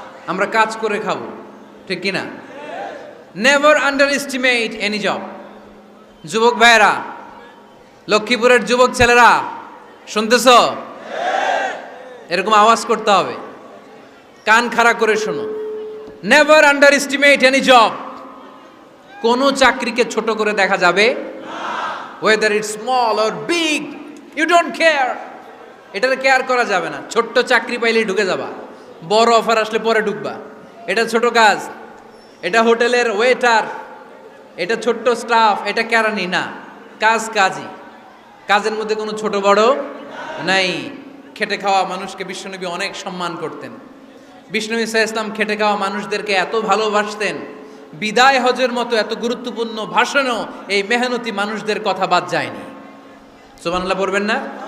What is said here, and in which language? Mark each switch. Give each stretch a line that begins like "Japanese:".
Bangla: আমরা কাজ করে খাবো, ঠিক কিনা?
English: Never underestimate any job.
Bangla: যুবক ভাইয়েরা, লক্ষ্মীপুরের যুবক ছেলেরা, শুনতেছ? এরকম আওয়াজ করতে হবে, কান খাড়া করে শোনো।
English: Never underestimate any job.
Bangla: কোনো চাকরিকে ছোট করে দেখা যাবে,
English: whether it's small or big, you don't care.
Bangla: এটার কেয়ার করা যাবে না। ছোট্ট চাকরি পাইলেই ঢুকে যাবা, বড় অফার আসলে পরে ঢুকবা। এটা ছোট কাজ, এটা হোটেলের ওয়েটার, এটা ছোট্ট স্টাফ, এটা কেরানি না। কাজ কাজই, কাজের মধ্যে কোনো ছোট বড় নাই। খেটে খাওয়া মানুষকে বিশ্বনবী অনেক সম্মান করতেন। বিষ্ণু ইসলাম খেটে খাওয়া মানুষদেরকে এত ভালোবাসতেন, বিদায় হজের মতো এত গুরুত্বপূর্ণ ভাষণও এই মেহনতি মানুষদের কথা বাদ যায়নি। সুবহানাল্লাহ পড়বেন না?